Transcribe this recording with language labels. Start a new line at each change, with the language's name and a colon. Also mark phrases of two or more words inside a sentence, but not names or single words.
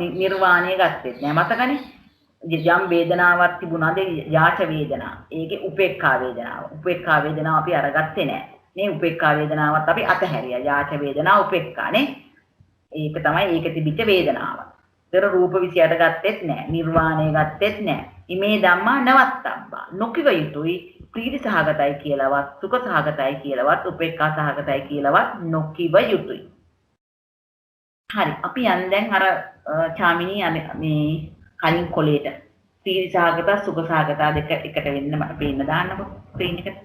Sinhala: නිර්වාණය ගත්තෙත් නෑ. මතකනේ? යම් වේදනාවක් තිබුණාද
Pali: යාච වේදනා.
Sinhala: ඒකේ උපේක්ඛා වේදනාව. උපේක්ඛා වේදනාව අපි අරගත්තේ නෑ. මේ උපේක්ඛා වේදනාවත් අපි අතහැරියා.
Pali: යාච වේදනා උපේක්ඛානේ.
Sinhala: ඒක තමයි ඒක තිබිච්ච වේදනාව. ඒතර රූප 28 ගත්තෙත් නෑ. නිර්වාණය ගත්තෙත් නෑ.
Pali: ඉමේ ධම්මා නවත්තබ්බා.
Sinhala: නොකිව යුතුයි. ප්‍රීති සහගතයි කියලාවත්, සුඛ සහගතයි කියලාවත්, උපේක්ඛා සහගතයි කියලාවත් නොකිව යුතුයි. හරි අපි යන් දැන් අර චාමිනී මේ කලින් කොලේට ප්‍රීති සහගත සුඛ සහගත දෙක එකට වෙන්න මට පේන්න දාන්නකො ස්ක්‍රීන් එකට.